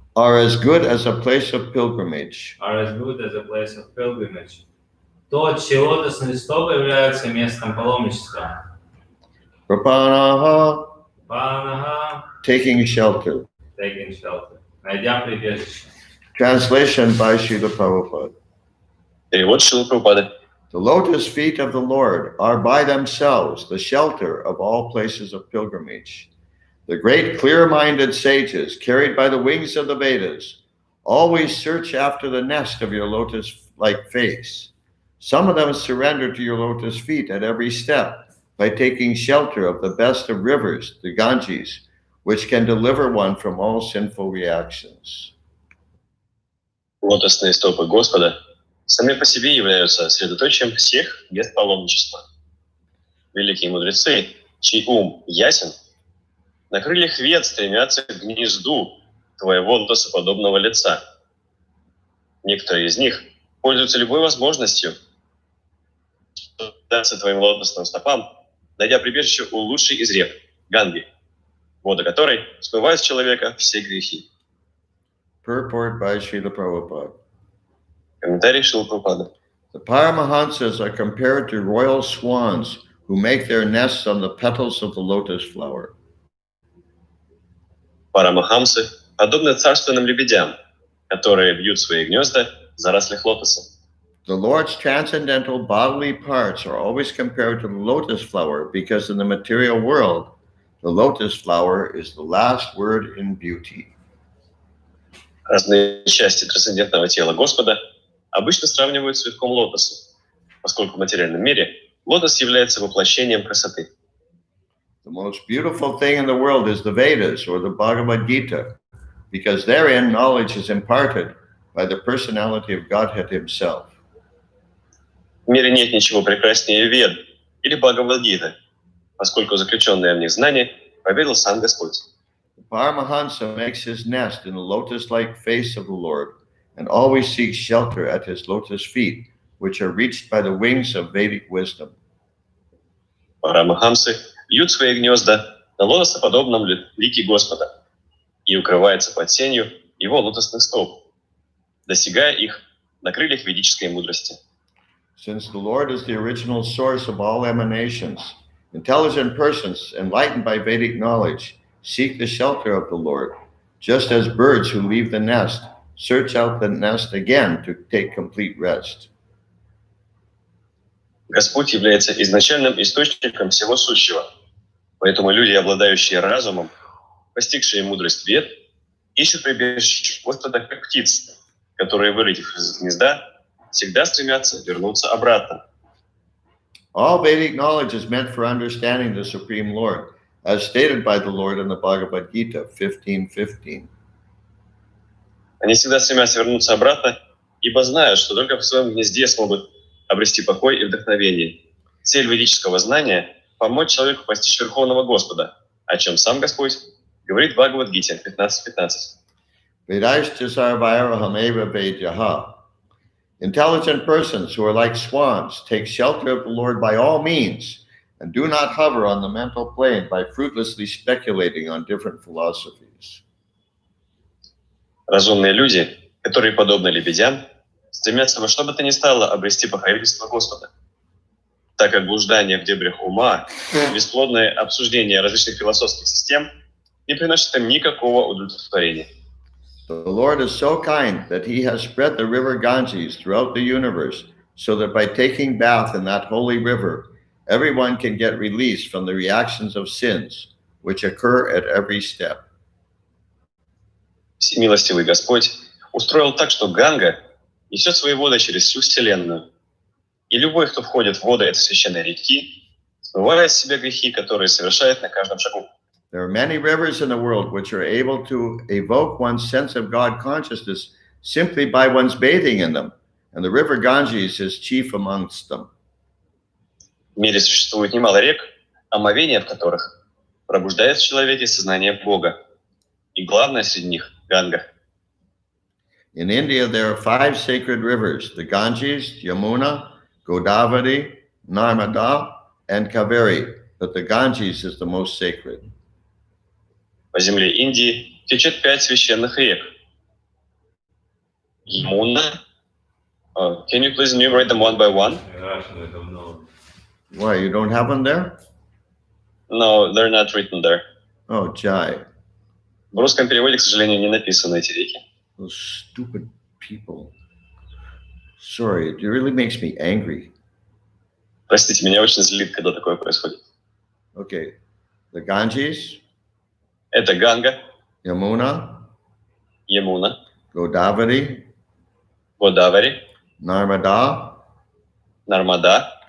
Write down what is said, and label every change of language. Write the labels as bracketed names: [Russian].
[English] are as good as a place of pilgrimage. are as good as a place of pilgrimage. [Russian] То, чьи лотосные стопы являются местом паломничества. [Sanskrit] Prapanaha, [Russian] Панаха, [English] taking shelter. taking shelter. [Russian] Найдя прибежище. [English] Translation by Srila Prabhupada. [Russian] Перевод Шрилы Прабхупады. [English] The lotus feet of the Lord are by themselves the shelter of all places of pilgrimage. The great clear-minded sages, carried by the wings of the Vedas, always search after the nest of your lotus-like face. Some of them surrender to your lotus feet at every step by taking shelter of the best of rivers, the Ganges, which can deliver one from all sinful reactions. [Russian] Лотосные стопы Господа сами по себе являются средоточием всех мест паломничества. Великие мудрецы, чей ум ясен, на крыльях вет стремятся к гнезду твоего лотосоподобного лица. Некоторые из них пользуются любой возможностью даться твоим лотосным стопам, найдя прибежище у лучшей из рек, Ганги, воды которой смывают с человека все грехи. [English] Purport by Srila Prabhupada. [Russian] Комментарий Шрилы Прабхупады. [English] The Paramahansas are compared to royal swans who make their nests on the petals of the lotus flower. [Russian] Парамахамсы подобны царственным лебедям, которые бьют свои гнезда в зарослях лотоса. [English] The Lord's transcendental bodily parts are always compared to the lotus flower because in the material world, the lotus flower is the last word in beauty. [Russian] Разные части трансцендентного тела Господа обычно сравнивают с цветком лотоса, поскольку в материальном мире лотос является воплощением красоты. [English] The most beautiful thing in the world is the Vedas or the Bhagavad Gita, because therein knowledge is imparted by the personality of Godhead himself. [Russian] В мире нет ничего прекраснее Вед или Бхагавад-гиты, поскольку заключенное в них знание поведал сам Господь. [English] The Paramahansa makes his nest in the lotus-like face of the Lord and always seeks shelter at his lotus feet, which are reached by the wings of Vedic wisdom. [Russian] Парамахамсы вьют свои гнезда на лотосоподобном лике Господа и укрываются под сенью его лотосных стоп, достигая их на крыльях ведической мудрости. [English] Since the Lord is the original source of all emanations, intelligent persons enlightened by Vedic knowledge seek the shelter of the Lord, just as birds who leave the nest search out the nest again to take complete rest. [Russian] Господь является изначальным источником всего сущего, поэтому люди, обладающие разумом, постигшие мудрость Вед, ищут прибежище Господа как птицы, которые, вылетев из гнезда, всегда стремятся вернуться обратно. [English] All Vedic knowledge is meant for understanding the Supreme Lord, as stated by the Lord in the Bhagavad Gita 15:15. [Russian] Они всегда стремятся вернуться обратно, ибо знают, что только в своем гнезде смогут обрести покой и вдохновение. Цель ведического знания – помочь человеку постичь Верховного Господа, о чем сам Господь говорит в Бхагавад-гите 15:15. [Sanskrit] Vedaishcha sarvairaham eva vedyaha. [English] Intelligent persons who are like swans take shelter of the Lord by all means and do not hover on the mental plane by fruitlessly speculating on different philosophies. [Russian] Разумные люди, которые, подобно лебедям, стремятся во что бы то ни стало обрести покровительство Господа, так как блуждание в дебрях ума, бесплодное обсуждение различных философских систем не приносит им никакого удовлетворения. [English] The Lord is so kind that he has spread the river Ganges throughout the universe so that by taking bath in that holy river, everyone can get released from the reactions of sins, which occur at every step. [Russian] Всемилостивый Господь устроил так, что Ганга несет свои воды через всю Вселенную. И любой, кто входит в воды этой священной реки, смывает с себя грехи, которые совершает на каждом шагу. [English] There are many rivers in the world which are able to evoke one's sense of God consciousness simply by one's bathing in them, and the river Ganges is chief amongst them. [Russian] В мире существует немало рек, омовение в которых пробуждает в человеке сознание Бога. И главное среди них – Ганга. [English] In India, there are 5 sacred rivers: the Ganges, Yamuna, Godavari, Narmada, and Kaveri, but the Ganges is the most sacred. [Russian] По земле Индии течет 5 священных рек [English] Yamuna. Can you please enumerate them one by one? Russian I don't know. Why, you don't have them there? No, they're not written there. Oh, Jai. [Russian] В русском переводе, к сожалению, не написаны эти реки. [English] Those stupid people. Sorry, it really makes me angry. [Russian] Простите, меня очень злит, когда такое происходит. [English] Okay. The Ganges, [Russian] Это Ганга, [English] Yamuna, [Russian] Ямуна, [English] Godavari, [Russian] Годавари, [English] Narmada, [Russian] Нармада